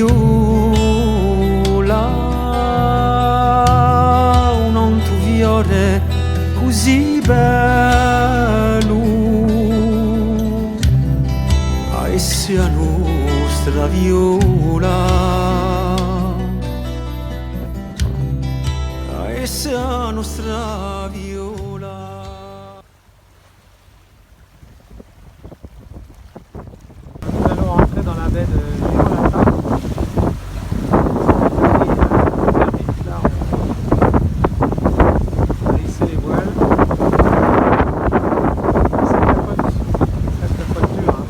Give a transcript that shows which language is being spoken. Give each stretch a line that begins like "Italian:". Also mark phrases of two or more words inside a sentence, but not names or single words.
Italian: viola, un altro fiore così bello, a essa la nostra viola, a essa la nostra viola.
French: Nous allons rentrer dans la baie de Girolata. Là, on va hisser les voiles. Ça capote dur, hein.